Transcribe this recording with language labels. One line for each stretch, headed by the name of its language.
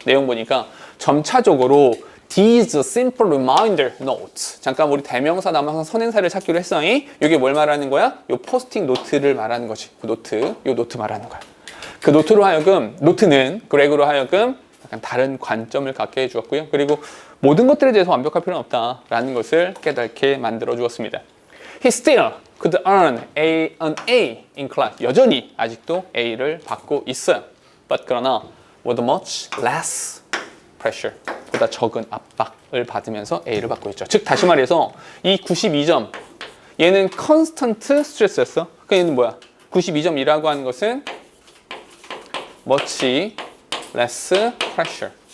Korean: 내용 보니까 점차적으로
English: these simple reminder notes,
Korean: 잠깐 우리 대명사 남아서 선행사를 찾기로 했어. 이게 뭘 말하는 거야? 요 포스팅 노트를 말하는 거지. 그 노트, 요 노트 말하는 거야. 그 노트로 하여금, 노트는 그렉으로 하여금 약간 다른 관점을 갖게 해주었고요. 그리고 모든 것들에 대해서 완벽할 필요는 없다라는 것을 깨닫게 만들어 주었습니다.
English: He still could earn an A in class.
Korean: 여전히 아직도 A를 받고 있어요. But 그러나
English: with much less pressure,
Korean: 보다 적은 압박을 받으면서 A를 받고 있죠. 즉 다시 말해서 이 92점, 얘는
English: constant stress
Korean: 였어. 그러니까 얘는 뭐야? 92점이라고 하는 것은
English: much less pressure.